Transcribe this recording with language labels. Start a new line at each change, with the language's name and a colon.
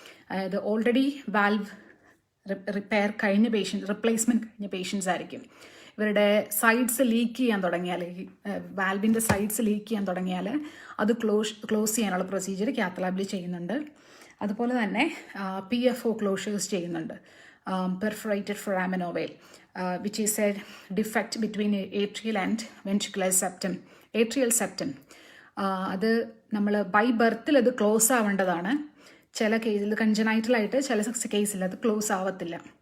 Malayalam: അതായത് already valve repair കഴിഞ്ഞ replacement കഴിഞ്ഞ പേഷ്യൻസ് ആയിരിക്കും. ഇവരുടെ സൈഡ്സ് ലീക്ക് ചെയ്യാൻ തുടങ്ങിയാൽ, വാൽവിൻ്റെ സൈഡ്സ് ലീക്ക് ചെയ്യാൻ തുടങ്ങിയാൽ അത് ക്ലോസ് ചെയ്യാനുള്ള പ്രൊസീജിയർ കാത്ത് ലാബിൽ ചെയ്യുന്നുണ്ട്. അതുപോലെ തന്നെ PFO ക്ലോഷേഴ്സ് ചെയ്യുന്നുണ്ട്.
English: Perforated foramen ovale, which is a defect between atrial and ventricular septum.
Malayalam: Atrial septum അത് നമ്മൾ ബൈ ബർത്തിൽ അത് ക്ലോസ് ആവേണ്ടതാണ്. ചില കേസിൽ കൺജനൈറ്റലായിട്ട് ചില കേസിൽ അത് ക്ലോസ് ആവത്തില്ല.